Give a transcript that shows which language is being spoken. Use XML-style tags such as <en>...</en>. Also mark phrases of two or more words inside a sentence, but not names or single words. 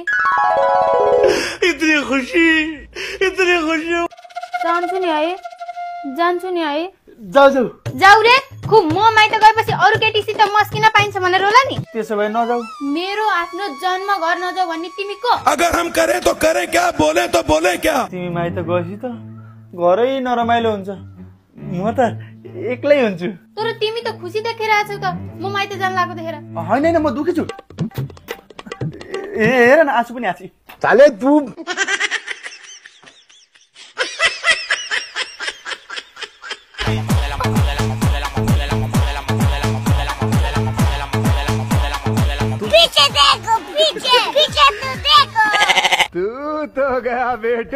<hi>इतनी खुसी</hi> <ne>जान्छु नि है जाऊ जाऊ रे खुब म माइत गएपछि अरू केटीसित मस्किन पाइन्छ भनेर होला नि त्यसो भए नजाऊ मेरो आफ्नो जन्म घर नजाऊ भन्ने तिमी को</ne> <hi>अगर हम करें तो करें क्या, बोले तो बोले क्या।</hi> <ne>तिमी माइत गएपछि त घरै नरमाइलो हुन्छ म त एक्लै हुन्छु तर तिमी त खुसी देखेर आछौ त म माइत जान लागेको देखेर होइन म दुखी छु ए हेर न आँसु पनि आछि</ne> <hi>साले तू तू तो गया बेटे</hi>